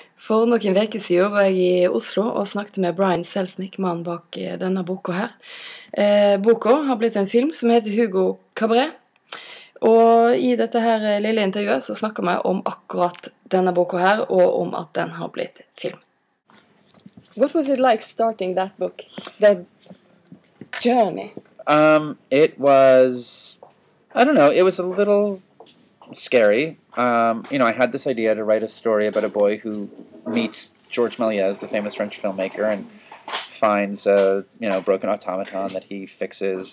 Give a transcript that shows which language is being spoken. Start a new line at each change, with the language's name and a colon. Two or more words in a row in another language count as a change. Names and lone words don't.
Norwegian: For noen uker siden var jeg i Oslo og snakket med Selznick, mannen bak denne boka her. Boka har blitt en film som heter Hugo Cabaret. Og i dette her lille intervjuet så snakker vi om akkurat denne boka her, og om at den har blitt film.
English: What was it like starting that book, that journey? It was, I don't know, it was a little scary. You know, I had this idea to write a story about a boy who meets Georges Méliès, the famous French filmmaker, and finds a broken automaton that he fixes.